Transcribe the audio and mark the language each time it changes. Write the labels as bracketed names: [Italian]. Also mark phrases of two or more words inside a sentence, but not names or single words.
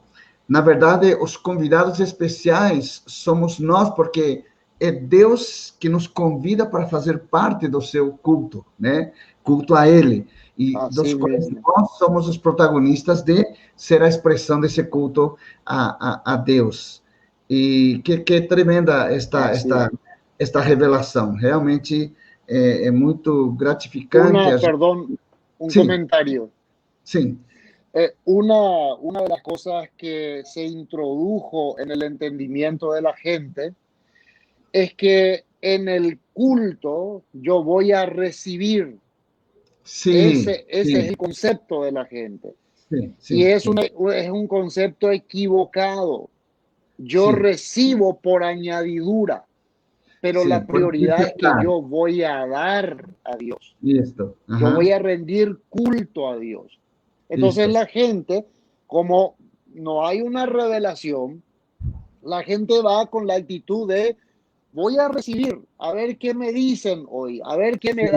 [Portuguese] Na verdade, os convidados especiais somos nós, porque é Deus que nos convida para fazer parte do seu culto, né? Culto a Ele. E dos [Spanish] Así [Portuguese] quais [Spanish] mismo. [Portuguese] nós somos os protagonistas de ser a expressão desse culto a Deus. E que tremenda [Spanish] Así es. [Portuguese] esta revelação. Realmente é muito gratificante. [Spanish] Perdón, un [Portuguese] Sim, [Spanish] comentario. [Portuguese] sim, [Spanish] Una de las cosas que se introdujo en el entendimiento de la gente es que en el culto yo voy a recibir. [Portuguese] sim, [Spanish] Ese es [Portuguese] sim, [Spanish] el concepto de la gente. [Portuguese] sim, [Spanish] Y [Portuguese] sim, sim, [Spanish] es un concepto equivocado. Yo [Portuguese] sim. [Spanish] recibo por añadidura, pero la [Portuguese] Sim, por [Spanish] prioridad es que [Portuguese] necessidade. [Spanish] yo voy a dar a Dios. [Portuguese] Isto. [Spanish] Yo voy Aham. a rendir culto a Dios. Entonces [Portuguese] Isto. [Spanish] la gente, como no hay una revelación, la gente va con la actitud de voy a recibir, a ver qué me dicen hoy, a ver qué me